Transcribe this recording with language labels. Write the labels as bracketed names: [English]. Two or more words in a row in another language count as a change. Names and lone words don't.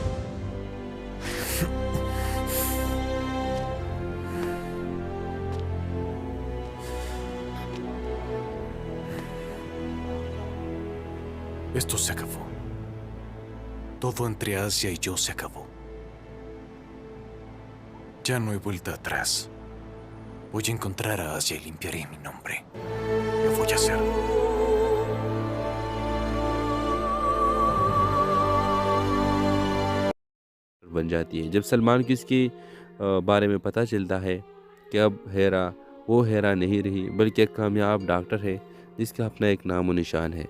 [Spanish] Esto se acabó. Todo entre Asya y yo se acabó. Ya no hay vuelta atrás. Voy a encontrar a Asya y limpiaré mi nombre. Lo voy a hacer. [Hindi] बन जाती है जब सलमान को इसके बारे में पता चलता है कि अब हेरा वो हेरा नहीं रही बल्कि एक कामयाब डॉक्टर है जिसका अपना एक नाम व निशान है।